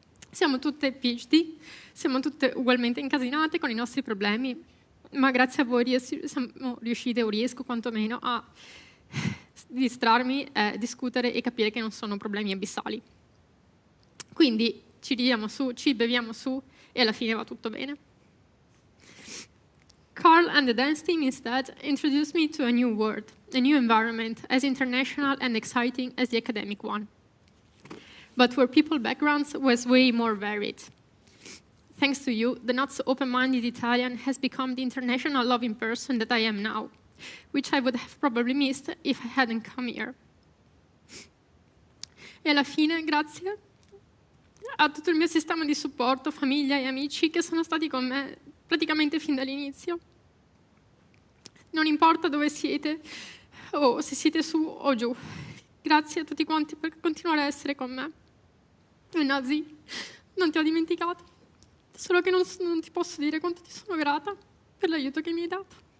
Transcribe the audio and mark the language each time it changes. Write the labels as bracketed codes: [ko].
[it] Siamo tutte PhD, siamo tutte ugualmente incasinate con i nostri problemi, ma grazie a voi siamo riuscite, o riesco quantomeno, a distrarmi, discutere e capire che non sono problemi abissali. Quindi ci ridiamo su, ci beviamo su e alla fine va tutto bene. [en] Carl and the dance team instead introduced me to a new world, a new environment, as international and exciting as the academic one, but where people's backgrounds was way more varied. Thanks to you, the not so open-minded Italian has become the international loving person that I am now, which I would have probably missed if I hadn't come here. [it] E alla fine, grazie a tutto il mio sistema di supporto, famiglia e amici che sono stati con me praticamente fin dall'inizio. Non importa dove siete, o se siete su o giù. Grazie a tutti quanti per continuare a essere con me. E Nazi, non ti ho dimenticato, solo che non ti posso dire quanto ti sono grata per l'aiuto che mi hai dato.